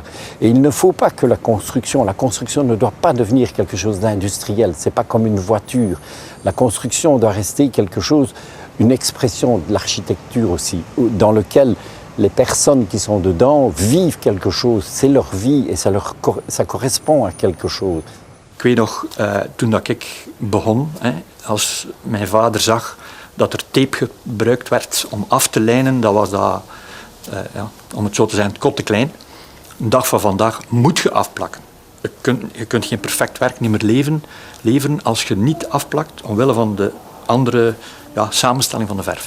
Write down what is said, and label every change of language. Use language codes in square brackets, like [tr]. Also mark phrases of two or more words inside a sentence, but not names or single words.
[fr] Et il ne faut pas que la construction ne doit pas devenir quelque chose d'industriel. C'est pas comme une voiture. La construction doit rester quelque chose, une expression de l'architecture aussi, dans lequel les personnes qui sont dedans vivent quelque chose. C'est leur vie et ça correspond à quelque chose. [nl] Ik weet nog, toen dat ik begon, als mijn vader zag dat er tape gebruikt werd om af te lijnen, dat was dat, om het zo te zeggen, kot te klein. Een dag van vandaag moet je afplakken. Je kunt geen perfect werk niet meer leveren als je niet afplakt, omwille van de andere samenstelling van de verf.